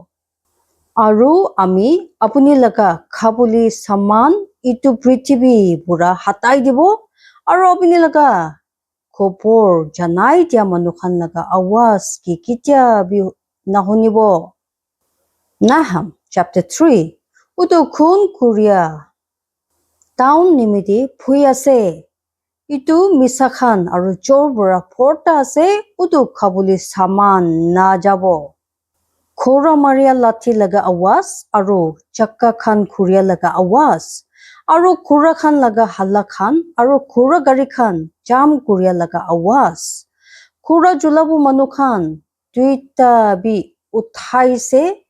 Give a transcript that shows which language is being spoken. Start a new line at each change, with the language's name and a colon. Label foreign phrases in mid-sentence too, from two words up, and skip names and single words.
Naga Pidgin: aro ami apuni laga khaboli saman itu prithibi pura hatai dibo aro apuni laga khopor janai dia manu khan laga awas ki kitya bi nahonibo Nahum chapter 3 utu khun kuria town nimiti phui ase itu misakhan aro chor bura phorta ase utu khaboli saman na jabo khora maria lathi laga awas aro chakka khan khuria laga awas aro khura khan laga halla khan aro khura gari khan jam kuria laga awas khura julabu manu khan tuita bi uthaise